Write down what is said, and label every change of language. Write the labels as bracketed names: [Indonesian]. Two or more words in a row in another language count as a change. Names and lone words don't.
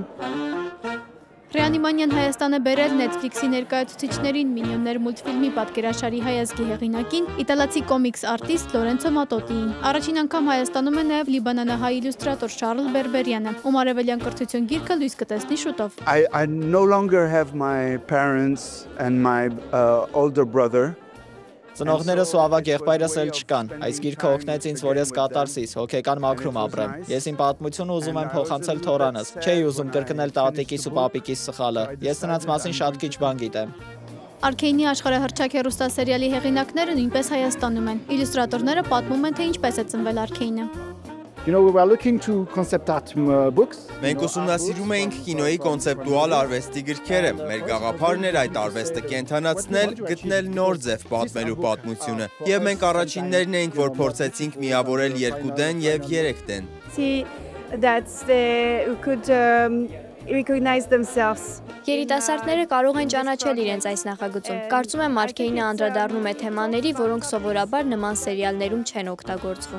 [Armenian] Ռեանիմանիան Հայաստան է բերել Netflix-ի ներկայացուցիչներին Մինիոններ մուլտֆիլմի պատկերաշարի հայազգի հեղինակին, իտալացի կոմիքս արտիստ Լորենցո Մատոտիին։ Առաջին անգամ Հայաստանում է նաև լիբանանահայ իլյուստրատոր Շարլ Բերբերյանը, ում արևելյան կրթություն գիրքը լույս կտեսնի շուտով։ [English] I no longer have my parents and my older brother. [Armenian] Ծնողներս ու ավագ եղբայրս էլ չկան։ Այս գիրքը օգնեց ինձ, որ ես կատարսիս, հոգեկան մաքրում ապրեմ։ Ես իմ պատմությունը ուզում եմ փոխանցել թորանս։ Չէի ուզում կրկնել տատիկիս ու պապիկիս սխալը։ Ես նրանց մասին շատ քիչ բան գիտեմ։ Արքեյնի աշխարհահռչակ հեռուստասերիալի հեղինակները նույնպես Հայաստանում են։ Իլյուստրատորները պատմում են, թե ինչպես է ծնվել Արքեյնը։ [English] We were looking to concept art books. [Armenian] Մենք ուսումնասիրում էինք կինոյի կոնցեպտուալ արվեստի գրքերը։ Մեր գաղափարն էր այդ արվեստը կենդանացնել, գտնել նոր ձև պատմելու պատմությունը։ Եվ մենք առաջիններն էինք, որ փորձեցինք միավորել 2 դեն եւ 3 դեն։ Երիտասարդները կարող են ճանաչել իրենց այս նախագծում։ Կարծում եմ Արքեյնը անդրադառնում է թեմաների, որոնք սովորաբար նման սերիալներում չեն օգտագործվում։